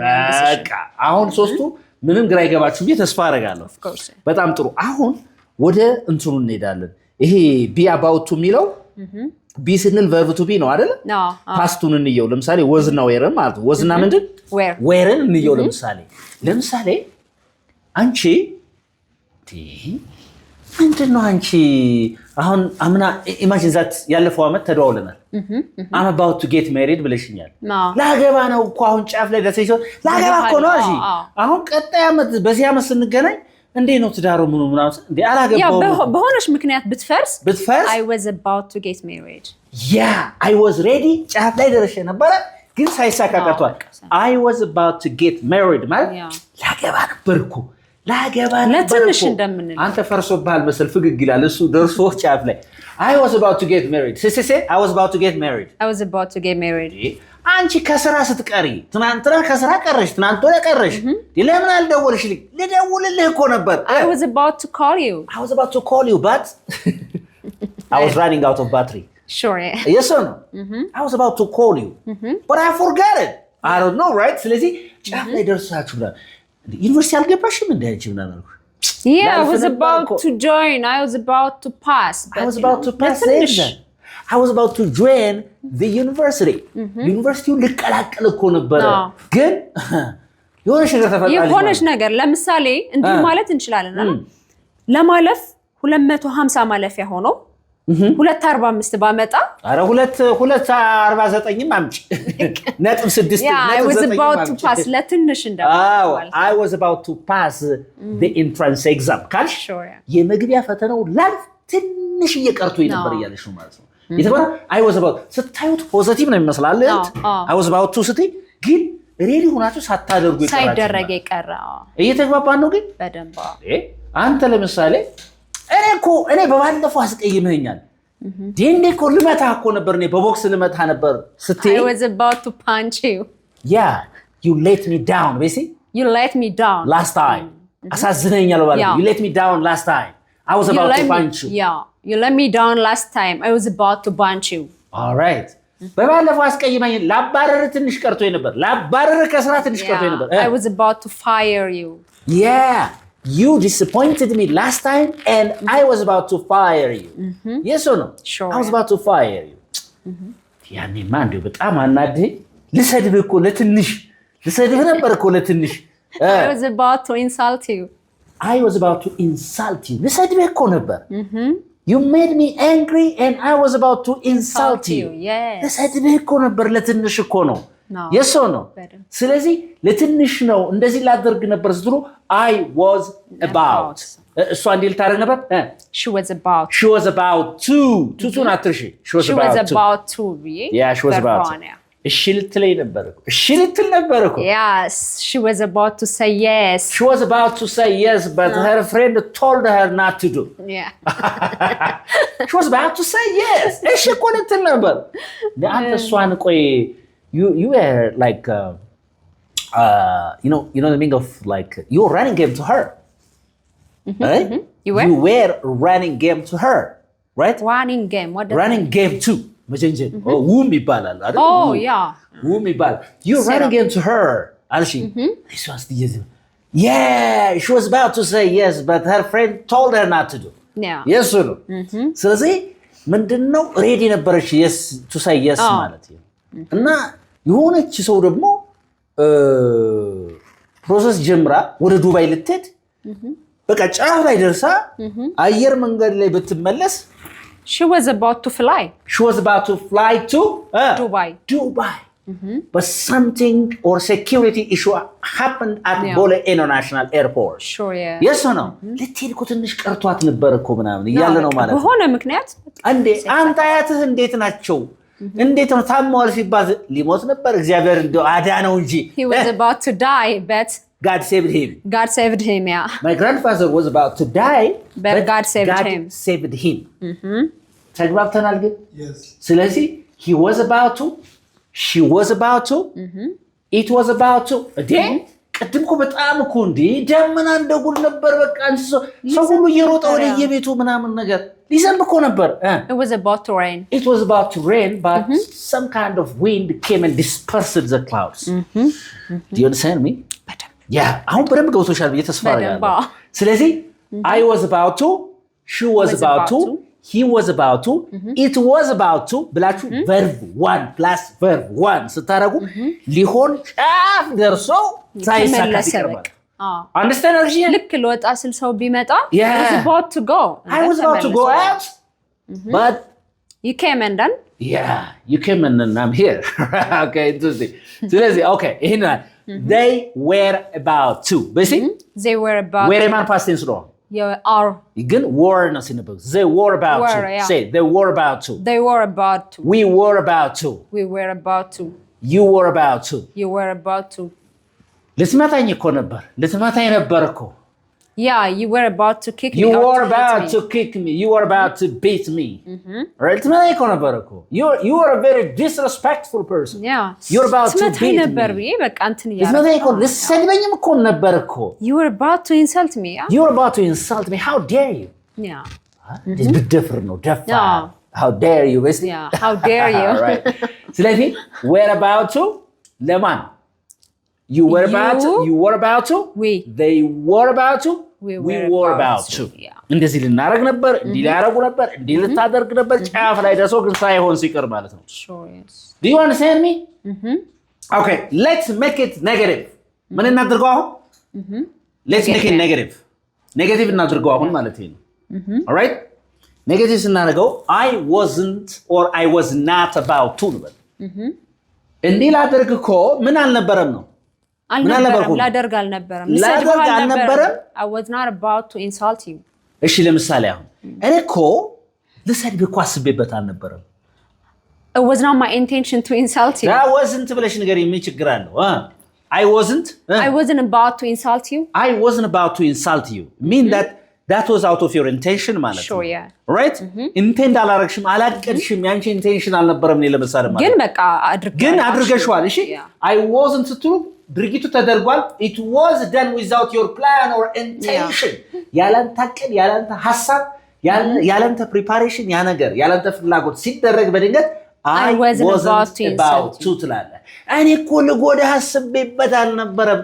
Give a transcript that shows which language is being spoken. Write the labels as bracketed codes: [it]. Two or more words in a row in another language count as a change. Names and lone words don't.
[am] በቃ አሁን ሶስቱ ምንም ግራ ይገባችሁ ብዬ ተስፋ አደርጋለሁ በጣም ጥሩ አሁን ወደ እንትኑ እንሄዳለን ይሄ [en] be about to [am] የሚለው be ስንል [en] verb to be [am] ነው አይደል ፓስቱን እንየው ለምሳሌ ወዝና ዌርን ማለት ወዝና ምንድን ዌርን እንየው ለምሳሌ አንቺ ምንድነው አንቺ አሁን አምና [en] imagine that [am] ያለፈው አመት ተደዋውለናል [en] I'm about to get married [am] ብለሽኛል ላገባ ነው እኮ አሁን ጫፍ ላይ ደረሰሽ ላገባ እኮ ነው እሺ አሁን ቀጣይ አመት በዚህ አመት ስንገናኝ እንዴ ነው ትዳሩ ምናምን እንዴ አላገባው በሆነሽ ምክንያት ብትፈርስ [en] I was about to get married I was ready [am] ጫፍ ላይ ደረሰሽ ነበር ግን ሳይሳካ ቀርቷል [en] I was about to get married [am] ማለት ላገባ ነበርኩ ለትንሽ እንደምንል አንተ ፈርሶብሃል መሰል ፍግግ ይላል እሱ ደርሶ ጫፍ ላይ [en] I was about to get married I was about to get married [am] አንቺ ከስራ ስትቀሪ ትናንትና ከስራ ቀረሽ ትናንት ወደ ቀረሽ ለምን አልደወልሽልኝ ልደውልልህ እኮ ነበር [en] I was about to call you but I was running out of battery sure yes or no I was about to call you but I forgot it I don't know right [am] ስለዚህ ጫፍ ላይ ደርሳችሁ ብላ ዩኒቨርሲቲ አልገባሽም እንዴ አንቺ ምን አልኩ [en] I was about to join I was about to pass I was about to join the university [am] ዩኒቨርሲቲውን ልቀላቀል እኮ ነበር ግን የሆነሽ ነገር ለምሳሌ እንዲህ ማለት እንችላለን ለማለፍ 250 ማለፊያ ሆኖ 245 ባመጣ አረ 249 አምጪ ነጥብ 6 [en] I was about to pass [am] ለትንሽ እንደማለት [en] I was about to pass the entrance exam [am] ካልሽ የመግቢያ ፈተናው ላልፍ ትንሽ እየቀርቶኝ ነበር እያለሽ ነው ማለት ነው ይተባለ [en] I was about [am] ስታዩት ፖዚቲቭ ነው የሚመስላል [en] I was about to [am] ስትይ ግን ሬዲ ሆናችሁ ሳታደርጉ ይቀራችሁ ሳይደረግ ይቀራ እየተግባባን ነው ግን በደንብ አንተ ለምሳሌ እኔ በባለፈው አስቀይመኛል ዴንዴ እኮ ልመታ እኮ ነበር እኔ በቦክስ ልመታ ነበር ስትይ [en] I was about to punch you you let me down last time [am] አሳዝነኛል ባለ [en] you let me down last time I was about to punch you you let me down last time I was about to punch you all right [am] በባለፈው አስቀይመኝ ላባረር ትንሽ ቀርቶኝ ነበር ላባረር ከስራ ትንሽ ቀርቶኝ ነበር [en] I was about to fire you You disappointed me last time and I was about to fire you. Yes or no? Sure. I was about to fire you. [am] ያኔ ማን ነው በጣም አናደኝ ልሰድብህ እኮ ለትንሽ ልሰድብህ ነበር እኮ ለትንሽ [en] I was about to insult you. [am] ልሰድብህ እኮ ነበር [en] You made me angry and I was about to insult you. Yes. [am] ልሰድብህ እኮ ነበር ለትንሽ እኮ ነው [en] yes or no [am] ስለዚህ ለትንሽ ነው እንደዚህ ላደርግ ነበር ስትሉ [en] I was about [am] እሷ እንዴት ታደርግ ነበር [en] she was about to not to she was about to yeah she was about [am] እሺ ልትለኝ ነበር እሺ ልትል ነበር እኮ [en] yes she was about to say yes but her friend told her not to do yeah she was about to say yes [am] እሺ እኮ ልትል ነበር አንተ እሷን ቆይ [en] you were like you know the meaning of like you were running game to her right you were running game to her right running game what does running game to [am] መጀንጀን ውም ይባላል አይደል [en] oh yeah [am] ውም ይባላል [en] you running into her [am] አልሽ እሷ አስተየዘ [en] yeah she was about to say yes but her friend told her not to do yeah yes no [am] ስለዚህ ምንድነው ሬዲ ነበረች [en] yes to say yes [am] ማለት ነው እና የሆነች ሰው ደግሞ ፕሮሰስ ጀምራ ወደ ዱባይ ልትሄድ በቃ ጫፍ ላይ ደርሳ አየር መንገድ ላይ ብትመለስ [en] she was about to fly to Dubai but something or security issue happened at Bole International Airport sure yeah yes or no [am] ልትሄድ እኮ ትንሽ ቀርቷት ነበር እኮ ምናምን እያለ ነው ማለት ነው በሆነ ምክንያት አንዴ አንተ አያትህ እንዴት ናቸው እንዴት ነው ታሟል ሲባል ሊሞት ነበር እግዚአብሔር እንደው አዳነው እንጂ [en] he was about to die but God saved him yeah my grandfather was about to die but God saved him [am] ተግባብተናል ግን [en] yes [am] ስለዚህ [en] he was about to she was about to it was about to [am] ቅድም እኮ በጣም እኮ እንዴ ደመና እንደጉል ነበር በቃ ሰው ሁሉ እየሮጠ ወደ የቤቱ ምናምን ነገር ሊዘንብ እኮ ነበር [en] it was about to rain but some kind of wind came and dispersed the clouds do you understand me yeah [am] አሁን በደንብ ገብቶሻል ብዬ ተስፋ አደርጋለሁ ስለዚህ [en] I was about to she was about to he was about to it was about to ብላችሁ verb 1 plus verb 1 [am] ስታረጉ ሊሆን ጫፍ ደርሶ ሳይሳካ ይቀርባል [en] understand actually [am] ልክ ለወጣ ስል ሰው ቢመጣ [en] I was about to go out but you came and then yeah you came and then I'm here okay interesting ስለዚህ okay ይሄና they were about to basically they were about were man past tense ነው are again were no syllable they were about to say they were about to we were about to you were about to [am] ልትመታኝ እኮ ነበር ልትመታኝ ነበር እኮ [en] yeah you were about to kick me you were about to kick me you were about to beat me right [am] ልትመታኝ እኮ ነበር እኮ [en] you are a very disrespectful person yeah you're about to beat me [am] ነበር በቃ እንትን ያለው ልትመታኝ እኮ ልትሰድበኝም እኮ ነበር እኮ [en] you were about to insult me yeah you were about to insult me how dare you yeah [am] ብትደፍር ነው ደፋ [en] how dare you basically yeah how dare you [am] right ስለዚህ [en] we're about to [am] ለማን [en] you were about to they were about to we were about to [am] እንደዚህ ልናረግ ነበር እንዲህ ሊያረጉ ነበር እንዲህ ልታደርግ ነበር ጫፍ ላይ ደርሶ ግን ሳይሆን ሲቀር ማለት ነው [en] sure yes do you understand me okay let's make it negative [am] ምን እናድርገው አሁን [en] let's make it negative [am] እናድርገው አሁን ማለት ነው [en] all right negative ስናደርገው I wasn't or I was not about to [am] ነበር እንዲህ ላደርግ እኮ ምን አልነበረም ነው ላደርግ አልነበረም [en] I was not about to insult you [am] እሺ ለምሳሌ አሁን እኔ እኮ ልሰድብ እኮ አስቤበት አልነበረም [en] it was not my intention to insult you that wasn't [am] ብለሽ ንገሪኝ ምን ችግር አለው [en] I wasn't about to insult you I wasn't about to insult you mean that was out of your intention [am] ማለት ነው [en] sure yeah [am] right intend አላረግሽም አላቀድሽም ያንቺ intention አልነበረም ነው ለምሳሌ ማለት ግን በቃ አድርገሽዋል እሺ I wasn't ስትሉ ድርጊቱ ተደርጓል [en] it was done without your plan or intention [am] ያላንተ አቀድ ያላንተ ሐሳብ ያላንተ preparation ያ ነገር ያላንተ ፍላጎት ሲደረግ በድንገት [en] I wasn't about to [am] ትላለ እኔ እኮ ልጎዳህ አስቤበት አልነበረም